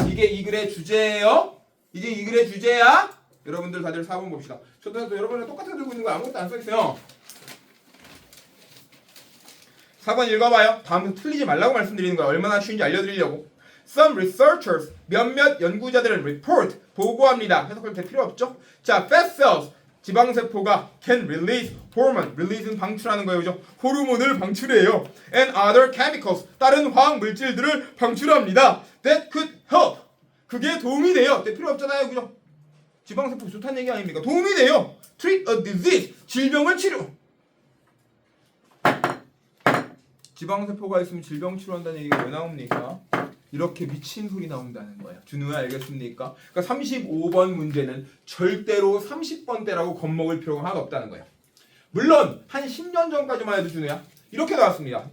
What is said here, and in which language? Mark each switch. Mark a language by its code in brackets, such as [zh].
[ko] 이게 이 글의 주제예요. 이게 이 글의 주제야. 여러분들 다들 4번 봅시다. 저도 여러분이랑 똑같이 들고 있는 거 아무것도 안 써있어요. 4번 읽어봐요. 다음부터 틀리지 말라고 말씀드리는 거야. 얼마나 쉬운지 알려드리려고. [en] Some researchers, [ko] 몇몇 연구자들은 [en] report, [ko] 보고합니다. 해석할 때 필요 없죠? 자, [en] fat cells, [ko] 지방세포가 [en] can release hormone, [ko] release는 방출하는 거예요. 그죠? 호르몬을 방출해요. [en] And other chemicals, [ko] 다른 화학 물질들을 방출합니다. [en] That could help. [ko] 그게 도움이 돼요. 네, 필요 없잖아요. 그죠? 지방세포 좋다는 얘기 아닙니까? 도움이 돼요. [en] Treat a disease, [ko] 질병을 치료. 지방세포가 있으면 질병 치료한다는 얘기가 왜 나옵니까? 이렇게 미친 소리 나온다는 거예요. 준우야 알겠습니까? 그러니까 35번 문제는 절대로 30번대라고 겁먹을 필요가 하나도 없다는 거예요. 물론 한 10년 전까지만 해도 준우야 이렇게 나왔습니다.